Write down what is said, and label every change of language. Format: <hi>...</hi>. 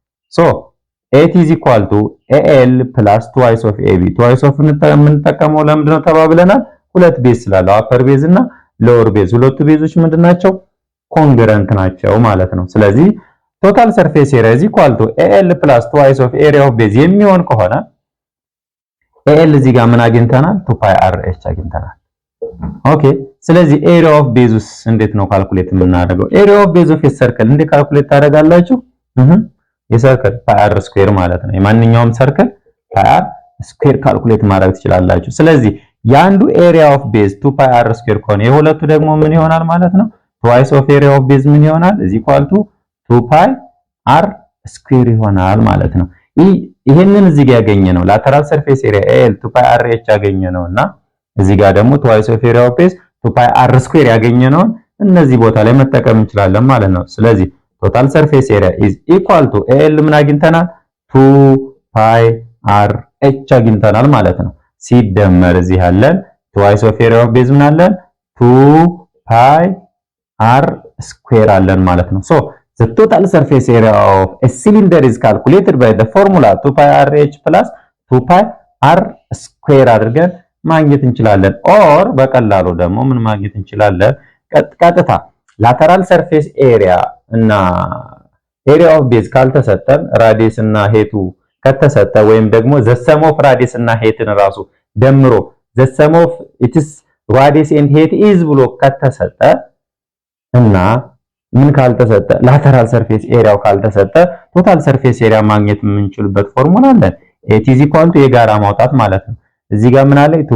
<en>So it is equal to AL plus twice of AB.</en> <am>twice of የምንጠቀመው ለምንድን ነው ተባብለናል? ሁለት ቤዝ ስላለው አፐር ቤዝ እና ሎወር ቤዝ ሁለቱ ቤዞች ምንድናቸው? ኮንግረንት ናቸው ማለት ነው። ስለዚህ</am> <en>total surface area is equal to AL plus twice of area of base</en> <am>የሚሆን ከሆነ AL እዚህ ጋር ምን አግኝተናል? 2 pi RH አግኝተናል። ኦኬ ስለዚህ area of base እንዴት ነው ካልኩሌት የምናደርገው?</am> <en>area of base of a circle</en> <am>እንዴት ካልኩሌት ታደርጋላችሁ? የሰርክል pi r ስኩዌር ማለት ነው። የማንኛውም ሰርክል pi r ስኩዌር ካልኩሌት ማድረግ ትችላላችሁ። ስለዚህ የአንዱ area of base 2 pi r ስኩዌር ከሆነ የሁለቱ ደግሞ ምን ይሆናል ማለት ነው?</am> <en>twice of area of base ምን ይሆናል?</en> <am>is equal to 2 pi r ስኩዌር ይሆናል ማለት ነው። ይሄንን እዚህ ጋር ያገኘነው ላተራል ሰርፌስ ኤሪያ AL 2 pi RH ያገኘነውና እዚህ ጋር ደግሞ twice of area of base 2 pi r ስኩዌር ያገኘነውን እነዚህ ቦታ ላይ መጠቀም እንችላለን ማለት ነው። ስለዚህ ቶታል ሰርፌስ ኤሪያ is equal to AL ምን አግኝተናል? 2 pi RH አግኝተናል ማለት ነው። ሲደመር እዚህ ያለን twice of area of base ምን አለን?</am> <en>2 pi r</en> <am>ስኩዌር አለን ማለት ነው።</am> <en>ሶ the total surface area of a cylinder is calculated by the formula 2 pi RH plus 2 pi</en> <am>አር ስኩዌር አድርገን ማግኘት እንችላለን። ኦር በቀላሉ ደግሞ ምን ማግኘት እንችላለን? ቀጥታ ላተራል ሰርፌስ ኤሪያ እና ኤሪያ ኦፍ ቤዝ ካልተሰጠን ራዲየስ እና ሄቱ ከተሰጠ ወይም ደግሞ</am> <en>ዘ ሰም ኦፍ ራዲየስ እና ሄትን ራሱ ደምሮ ዘ ሰም ኦፍ ኢትስ ራዲየስ ኤንድ ሄት ኢዝ</en> <am>ብሎ ከተሰጠ እና ምን ካልተሰጠ ላተራል ሰርፌስ ኤሪያው ካልተሰጠ ቶታል ሰርፌስ ኤሪያ ማግኘት የምንችልበት ፎርሙላ አለን።</am> <en>ኤት ኢዝ ኢኳል ቱ</en> <am>የጋራ ማውጣት ማለት ነው። እዚህ ጋር ምን አለኝ?</am>